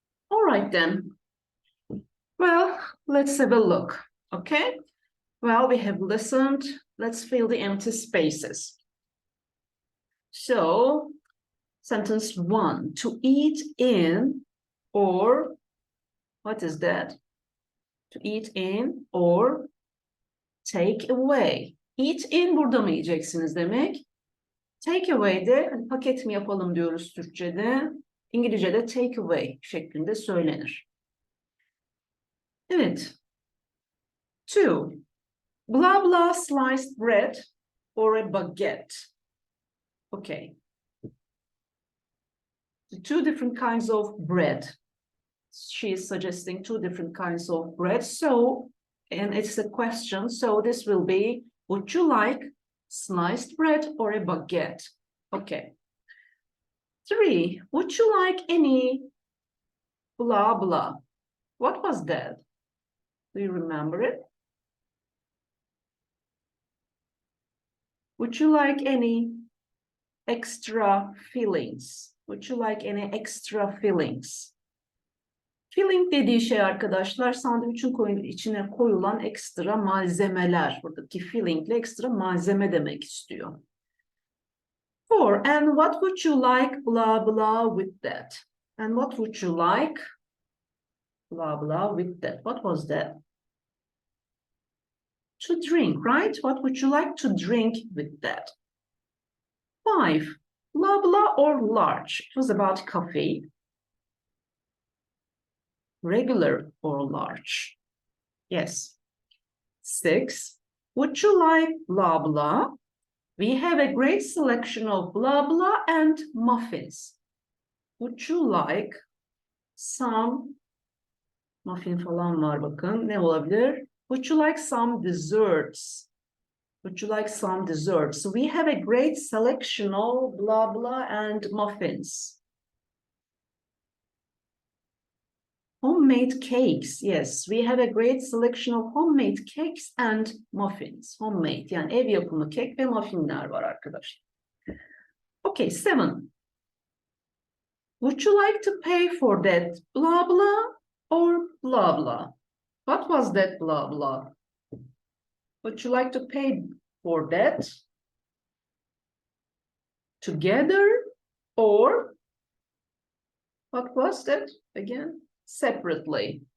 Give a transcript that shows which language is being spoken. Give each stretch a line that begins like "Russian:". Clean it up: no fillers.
English: All right then. Well, let's have a look. Okay. Well, we have listened. Let's fill the empty spaces. So, sentence 1, to eat in or, what is that? To eat in or take away.
Turkish: Eat in burada mı yiyeceksiniz demek. Take away de hani paket mi yapalım diyoruz Türkçe'de. İngilizce'de take away şeklinde söylenir. Evet.
English: 2. Blah blah sliced bread or a baguette. Okay. The 2 different kinds of bread. She is suggesting 2 different kinds of bread. So, and it's a question. So this will be, would you like sliced bread or a baguette? Okay. 3. Would you like any blah blah? What was that? Do you remember it? Would you like any extra fillings? Would you like any extra fillings?
Turkish: Filling dediği şey arkadaşlar sandviçin içine koyulan ekstra malzemeler. Buradaki filling ile ekstra malzeme demek istiyor. 4.
English: And what would you like blah blah with that? And what would you like blah blah with that? What was that? To drink, right? What would you like to drink with that? 5. Blah blah or large. It was about coffee. Regular or large? Yes. 6. Would you like blah blah? We have a great selection of blah blah and muffins. Would you like some muffin
Turkish: falan var bakın. Ne olabilir?
English: Would you like some desserts? Would you like some desserts? So we have a great selection of blah blah and muffins. Homemade cakes. Yes, we have a great selection of homemade cakes and muffins.
Turkish: Homemade yani ev yapımı kek ve muffinler var arkadaşlar.
English: Okay, 7. Would you like to pay for that blah blah or blah blah? What was that blah blah? Would you like to pay for that together or what was that again? Separately.